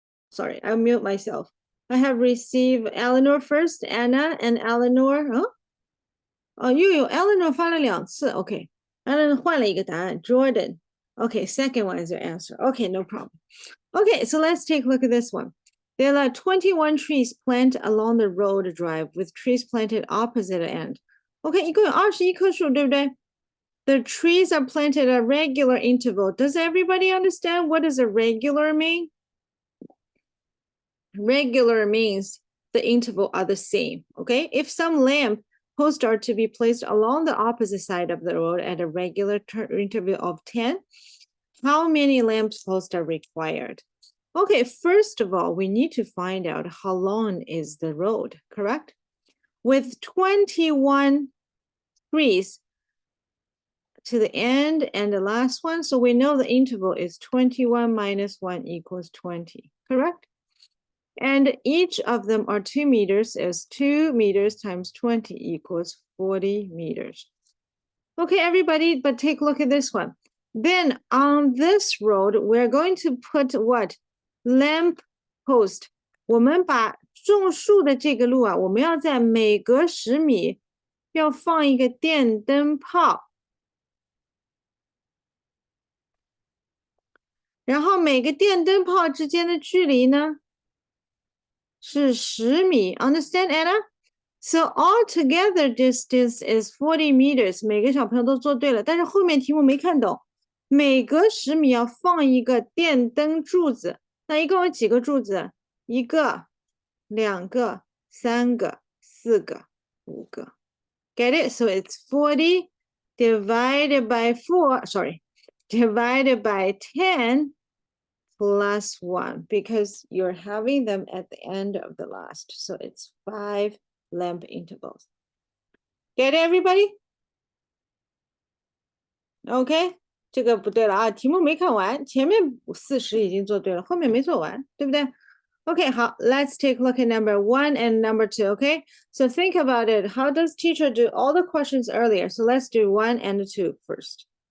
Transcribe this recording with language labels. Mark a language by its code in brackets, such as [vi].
[en] Sorry, I'll mute myself. I have received Eleanor first, Anna, and Eleanor. Huh? [zh] 哦，又有 Eleanor 发了2次。 [en] OK, Eleanor [zh] 换了一个答案 [en] Jordan. OK, second one is your answer. OK, no problem. OK, so let's take a look at this one. There are 21 trees planted along the road drive with trees planted opposite end. [zh] OK, 一共有21棵树，对不对？ [en] The trees are planted at a regular interval. Does everybody understand what does a regular mean? Regular means the interval are the same. Okay, if some lamp posts are to be placed along the opposite side of the road at a regular interval of 10. How many lamp posts are required? Okay, first of all, we need to find out how long is the road, correct? With 21 trees to the end and the last one, so we know the interval is 21 minus 1 equals 20, correct? And each of them are 2 meters, is 2 meters times 20 equals 40 meters. Okay, everybody, but take a look at this one. Then on this road, we're going to put what? Lamp post. [zh] 我们把种树的这个路啊，我们要在每隔10米要放一个电灯泡。然后每个电灯泡之间的距离呢是10米。 [en] Understand, Anna? So altogether distance is 40 meters. [zh] 每个小朋友都做对了，但是后面题目没看懂。每隔10米要放一个电灯柱子，那一共有几个柱子？1个、2个、3个、4个、5个。 [en] Get it? So it's 40 divided by 4, sorry, divided by 10 plus 1, because you're having them at the end of the last. So it's 5 lamp intervals. Get it, everybody? [zh] OK, 这个不对了啊，题目没看完，前面40已经做对了，后面没做完，对不对？OK, 好 [en] let's take a look at number 1 and number 2, OK? So think about it. How does teacher do all the questions earlier? So let's do 1 and 2 first.